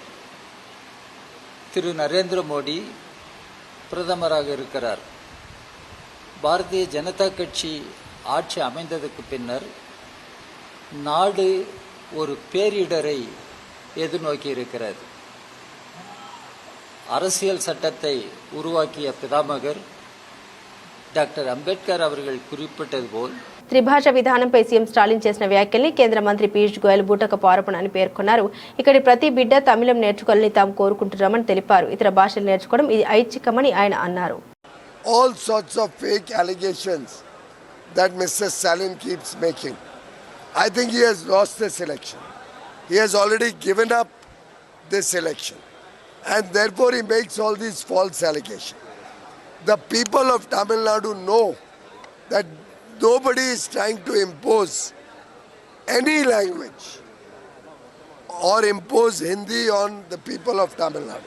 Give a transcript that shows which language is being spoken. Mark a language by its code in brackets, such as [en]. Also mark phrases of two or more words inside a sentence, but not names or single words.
[ta] திரு நரேந்திர மோடி பிரதமராக இருக்கிறார். பாரதிய ஜனதா கட்சி ஆட்சி அமைந்ததற்கு பின்னர் நாடு ஒரு பேரிடரை எதிர்நோக்கி இருக்கிறது. அரசியல் சட்டத்தை உருவாக்கிய பிதாமகர் డాక్టర్ అంబేద్కర్ அவர்கள் குறிப்பிட்டது போல் [te] త్రిభాష విధానంపై సీఎం స్టాలిన్ చేసిన వ్యాఖ్యల్ని కేంద్ర మంత్రి పీయూష్ గోయల్ బూటకపు ఆరోపణ అని పేర్కొన్నారు. ఇక్కడి ప్రతి బిడ్డ తమిళం నేర్చుకోవాలని తాము కోరుకుంటున్నామని తెలిపారు. ఇతర భాషలు నేర్చుకోవడం ఇది ఐచ్ఛికమని ఆయన అన్నారు. [en] All sorts of fake allegations that Mr. Stalin keeps making. I think he has lost this election. He has already given up this election. And therefore he makes all these false allegations. The people of Tamil Nadu know that nobody is trying to impose any language or impose Hindi on the people of Tamil Nadu.